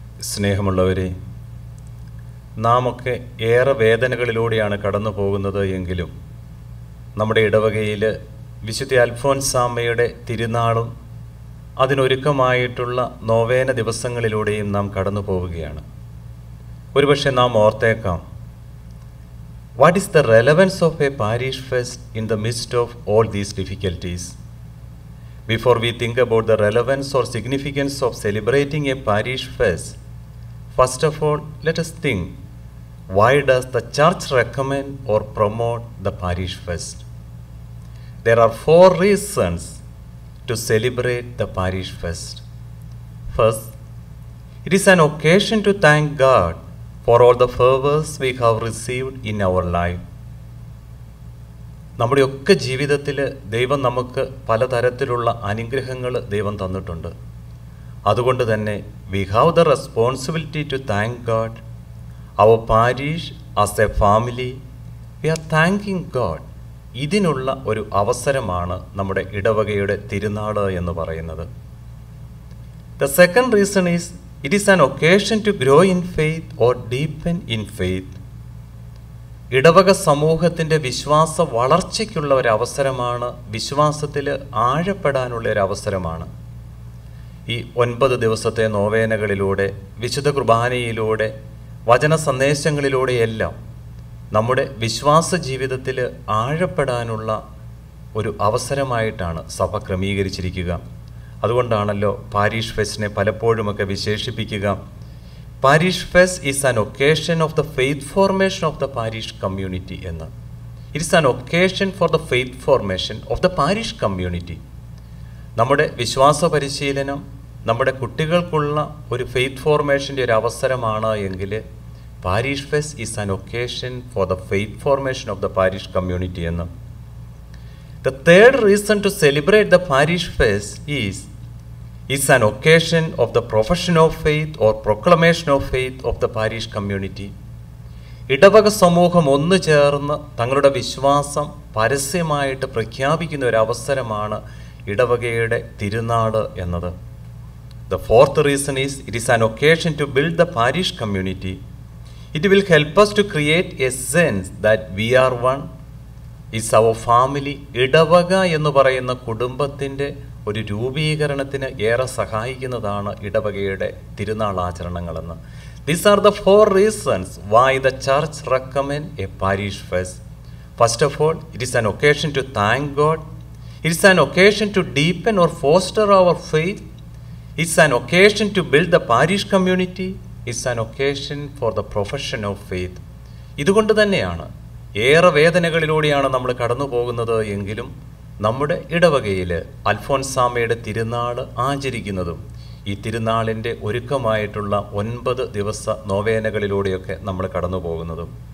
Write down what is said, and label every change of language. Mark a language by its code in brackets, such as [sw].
[ml] സ്നേഹമുള്ളവരെ, നാമൊക്കെ ഏറെ വേദനകളിലൂടെയാണ് കടന്നു പോകുന്നത് എങ്കിലും നമ്മുടെ ഇടവകയിൽ വിശുദ്ധ അൽഫോൻസാമ്മയുടെ തിരുനാളും അതിനൊരുക്കമായിട്ടുള്ള നോവേന ദിവസങ്ങളിലൂടെയും നാം കടന്നു പോവുകയാണ്. ഒരുപക്ഷെ നാം ഓർത്തേക്കാം, [en] What is the relevance of a parish fest in the midst of all these difficulties? Before we think about the relevance or significance of celebrating a parish fest, first of all, let us think, why does the church recommend or promote the parish fest? There are 4 reasons to celebrate the parish fest. First, it is an occasion to thank God for all the favors we have received in our life. [ml] നമ്മുടെയൊക്കെ ജീവിതത്തിൽ ദൈവം നമുക്ക് പലതരത്തിലുള്ള അനുഗ്രഹങ്ങൾ ദൈവം തന്നിട്ടുണ്ട്. അതുകൊണ്ട് തന്നെ [en] We have the responsibility to thank God. Our parish as a family we are thanking God. [ml] ഇതിനുള്ള ഒരു അവസരമാണ് നമ്മുടെ ഇടവകയുടെ തിരുനാൾ എന്ന് പറയുന്നത്. [en] The second reason is it is an occasion to grow in faith or deepen in faith. [ml] ഇടവക സമൂഹത്തിൻ്റെ വിശ്വാസ വളർച്ചയ്ക്കുള്ള ഒരവസരമാണ്, വിശ്വാസത്തിൽ ആഴപ്പെടാനുള്ള ഒരവസരമാണ്. ഈ 9 ദിവസത്തെ നോവേനകളിലൂടെ, വിശുദ്ധ കുർബാനയിലൂടെ, വചന സന്ദേശങ്ങളിലൂടെയെല്ലാം നമ്മുടെ വിശ്വാസ ജീവിതത്തിൽ ആഴപ്പെടാനുള്ള ഒരു അവസരമായിട്ടാണ് സഭ ക്രമീകരിച്ചിരിക്കുക. അതുകൊണ്ടാണല്ലോ parish ഫെസ്റ്റിനെ പലപ്പോഴുമൊക്കെ വിശേഷിപ്പിക്കുക, [en] Parish Fest is an occasion of the faith formation of the parish community എന്ന്. It is an occasion for the faith formation of the parish community. [ml] നമ്മുടെ വിശ്വാസ പരിശീലനം നമ്മുടെ കുട്ടികൾക്കുള്ള ഒരു ഫെയ്ത്ത് ഫോർമേഷൻ്റെ ഒരു അവസരമാണ് എങ്കിൽ [en] Parish fest is an occasion for the faith formation of the parish community എന്ന്. The third reason to celebrate the parish fest is an occasion of the profession of faith or proclamation of faith of the parish community. [ml] ഇടവക സമൂഹം ഒന്നു ചേർന്ന് തങ്ങളുടെ വിശ്വാസം പരസ്യമായിട്ട് പ്രഖ്യാപിക്കുന്ന ഒരു അവസരമാണ് ഇടവകയുടെ തിരുനാൾ എന്നത്. [en] The fourth reason is it is an occasion to build the parish community. It will help us to create a sense that we are one. Is our family. [ml] ഇടവക എന്ന് പറയുന്ന കുടുംബത്തിൻ്റെ ഒരു രൂപീകരണത്തിന് ഏറെ സഹായിക്കുന്നതാണ് ഇടവകയുടെ തിരുനാൾ ആചരണങ്ങളെന്ന്. [en] These are the 4 reasons why the church recommend a parish fest. First of all, it is an occasion to thank God. It is an occasion to deepen or foster our faith. It's an occasion to build the parish community. It's an occasion for the profession of faith. [ml] ഇതുകൊണ്ട് തന്നെയാണ് ഏറെ വേദനകളിലൂടെയാണ് നമ്മൾ കടന്നു പോകുന്നത് എങ്കിലും നമ്മുടെ ഇടവകയിൽ അൽഫോൻസാമ്മയുടെ തിരുനാൾ ആചരിക്കുന്നതും ഈ തിരുനാളിൻ്റെ ഒരുക്കമായിട്ടുള്ള 9 ദിവസ നോവേനകളിലൂടെയൊക്കെ നമ്മൾ കടന്നു പോകുന്നതും.